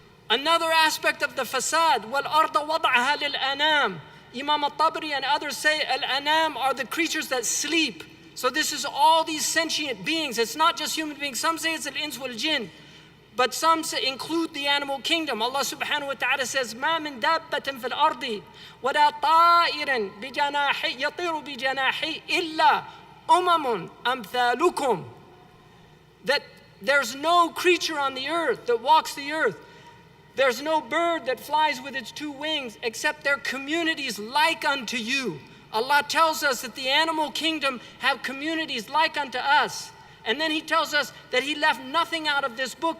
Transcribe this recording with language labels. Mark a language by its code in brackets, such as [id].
[en] Another aspect of the fasad, [ar] وَالْأَرْضَ وَضَعَهَا لِلْأَنَامِ. [en] Imam al-Tabari and others say al-anam are the creatures that sleep. So this is all these sentient beings. It's not just human beings. Some say it's al-ins wal-jinn, but some include the animal kingdom. Allah subhanahu wa ta'ala says, [ar] مَا مِن دَابَّةٍ فِي الْأَرْضِ وَلَا طَائِرٍ بِجَنَاحِي يَطِيرُ بِجَنَاحِي إِلَّا أُمَمٌ أَمْثَالُكُمْ. [en] That there's no creature on the earth that walks the earth. There's no bird that flies with its two wings except their communities like unto you. Allah tells us that the animal kingdom have communities like unto us. And then He tells us that He left nothing out of this book.